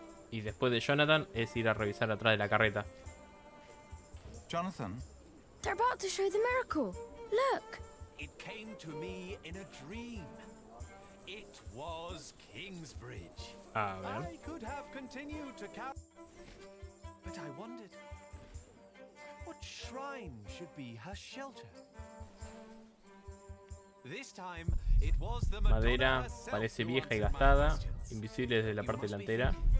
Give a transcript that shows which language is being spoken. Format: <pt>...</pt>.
<es>Y después de Jonathan es ir a revisar atrás de la carreta.</es> <en>Jonathan? They're about to show the miracle. Look. It came to me in a dream. It was Kingsbridge.</en> <es>A ver.</es> <en>I could have continued to carry, but I wondered what shrine should be her shelter. This time it was the</en> <es>Madera parece vieja y gastada, invisible desde la parte delantera.</es>